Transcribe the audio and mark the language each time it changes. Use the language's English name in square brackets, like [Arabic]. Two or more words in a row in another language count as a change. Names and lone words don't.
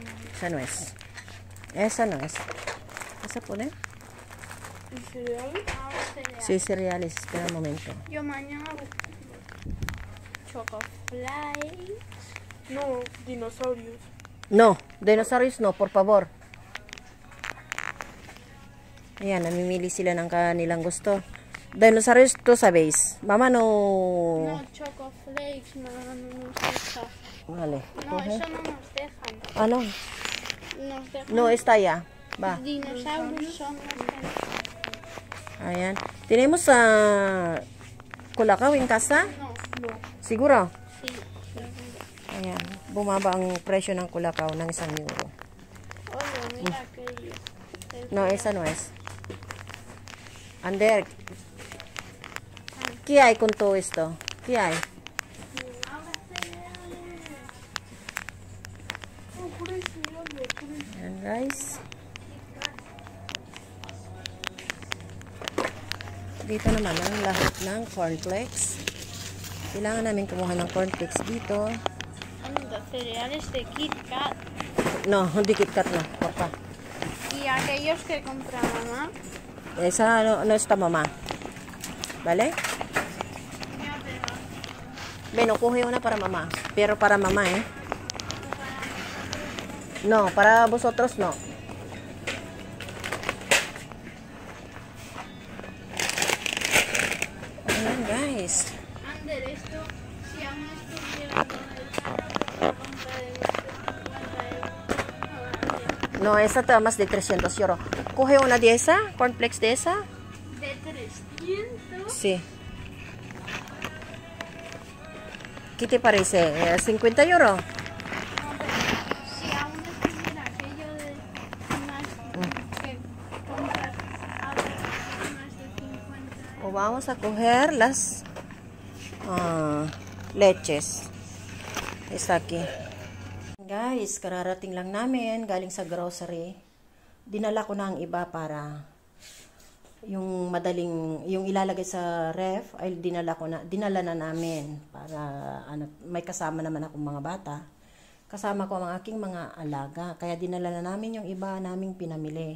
[Spanish] Esa no es. Esa no es. ¿Vas a poner? ¿Y cereales? Ahora cereal. Sí, cereales. Espera un momento. Yo mañana Chocofly. No, dinosaurios. No, dinosaurios no, por favor. [Filipino] Ayan, namimili sila ng kanilang gusto. [Spanish] Dinosaurios, tú sabéis. Mama no... No, Chocoflakes, no nos deja. Vale. No, coge. eso no nos dejan. Ah, no. Nos dejan. No, está allá. Va. Dinosaurios son los que... [Filipino] Ayan. [Spanish] Tenemos Colacao en casa? No, No. [Filipino] Siguro? [Spanish] sí. [Filipino] Ayan. Bumaba ang presyo ng Colacao ng 1 euro. [Spanish] Oye, mira aquello. No, esa no es. Ander, ¿qué hay con todo esto? ¿Qué hay? Ahora cereales. Oh, por eso, mira, por eso. [Filipino] Ayan, guys. Dito naman ang lahat ng cornflakes. Kailangan namin kumuha ng cornflakes dito. [Spanish] Anda, cereales de Kit Kat. No, [Filipino] hindi KitKat na. [Spanish] Porfa. Y aquellos que compra mamá. Esa no está mamá. ¿Vale? Ya, pero Bueno, coge una para mamá. Pero para mamá, ¿eh? No, para vosotros no. [Filipino] Ayan, guys. [Spanish] Ander, esto, si aún estuviera con el compra de 150 euros. No, esa te da más de 300 euros. Coge una de esa, cornflakes de esa. ¿De 300? Sí. ¿Qué te parece? ¿50 euros? No, pero si aún estuviera aquello de más que compras ahora más de 50 O vamos a coger las leches. Está aquí. [Filipino] Guys, kararating lang namin galing sa grocery. Dinala ko na ang iba para yung madaling, yung ilalagay sa ref ay dinala na namin para may kasama naman akong mga bata. Kasama ko ang aking mga alaga. Kaya dinala na namin yung iba naming pinamili.